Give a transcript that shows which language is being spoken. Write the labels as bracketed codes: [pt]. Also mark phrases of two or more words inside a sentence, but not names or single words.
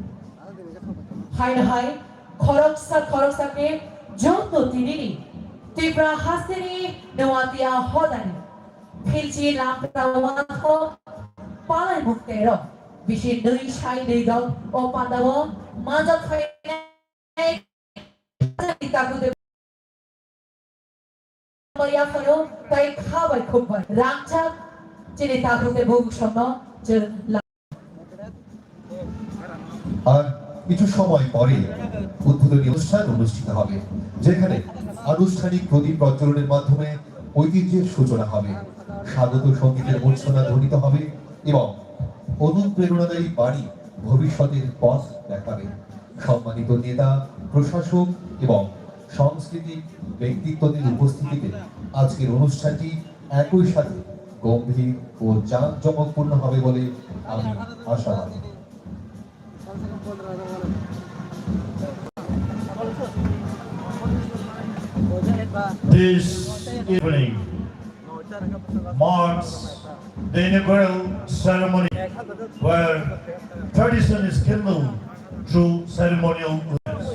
[brx] हाय खरकसाके ज'तो दिनैनि तीव्रा हास्तिनि नवातिया हदानि फिलची लाम्प्रा वाथो पालाय मुक्तेरो बिसि दै साइ दै गाव अ पादाव माजा खायनाय ताकुदे या फरो ताइ खाबाय खुबबाय रांचा चिनि ताकुदे बुगसन्न जों [bn] আর কিছু সময় পরে উদ্বোধনী অনুষ্ঠান অনুষ্ঠিত হবে, যেখানে আনুষ্ঠানিক প্রদীপ প্রজ্বলনের মাধ্যমে ঐতিহ্যের সূচনা হবে, স্বাগত সঙ্গীতের মূর্ছনা ধ্বনিত হবে এবং অনুপ্রেরণাদায়ী বাণী ভবিষ্যতের পথ দেখাবে। সম্মানিত নেতা, প্রশাসক এবং সাংস্কৃতিক ব্যক্তিত্বদের উপস্থিতিতে আজকের অনুষ্ঠানটি একই সাথে গম্ভীর ও জাঁকজমকপূর্ণ হবে বলে আমি আশাবাদী। [en] This evening marks the inaugural ceremony where tradition is kindled through ceremonial dance.